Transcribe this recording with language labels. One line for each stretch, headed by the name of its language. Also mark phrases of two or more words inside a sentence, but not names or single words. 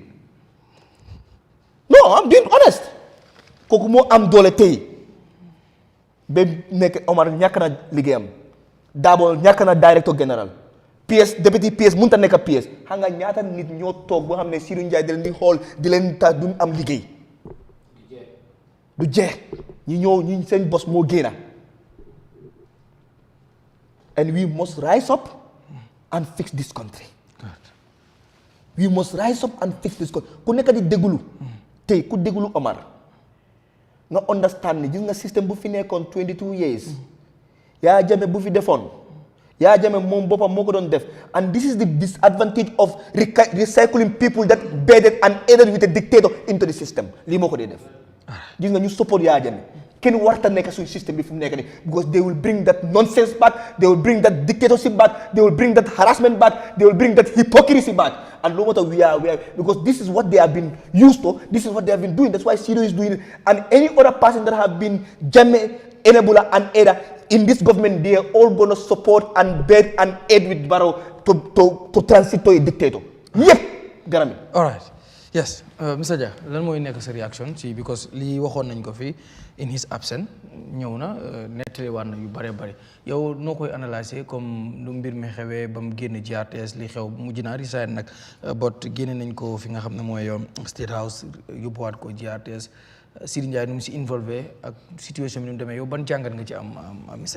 English: No, I'm being honest.
Wolof: Kooku moo am doole tey ba nekk Omar ñàkk na liggéeyam Dabo ñàkk na
French: directeur général
Wolof: PS député PS mënut a nekk PS xam nga ñaata nit ñoo toog boo xam ne Sidou Njie di leen di xool di leen tax duñ am liggéey du jeex ñi seen bos moo génna
English: and we must rise up and fix this country. We must rise up and fix this country.
Wolof: Ku nekk di déglu tey ku déglu Omar nga understand ni gis nga système bu fi nekkoon 22 years Yahya Jammeh bu fi defoon Yahya Jammeh moom boppam moo ko doon def
English: and this is the disadvantage of recycling people that bedded and aided with a dictator into the system
Wolof: lii moo ko dee def gis nga ñu support Yahya Jammeh kenn warta nekk suñu système bi fi mu nekk nii
English: because they will bring that nonsense back, they will bring that dictatorship back, they will bring that harassment back, they will bring that hypocrisy back. And no matter we are because this is what they have been used to, this is what they have been doing. That's why Sidou is doing it. And any other person that have been Jammeh, enabler and aider in this government, they are all gonna support and beg and aid with Barrow to transit to a dictator. Yep, Garami. All right. Yes, Mr.
Wolof: Jah, lan mooy nekk sa reaction ci because lii waxoon nañ ko fi
English: in his absence
Wolof: ñëw na nettali waat na yu bare bare yow noo koy analyser comme lu mbir mi xewee ba mu génn GRTS li xew mujj naa resign nag bot génne nañ ko fi nga xam ne mooy State House yóbbuwaat ko GRTS Sidou Njie nu mu si involvé ak situation bi nu mu demee yow ban jàngat nga ci am Mr.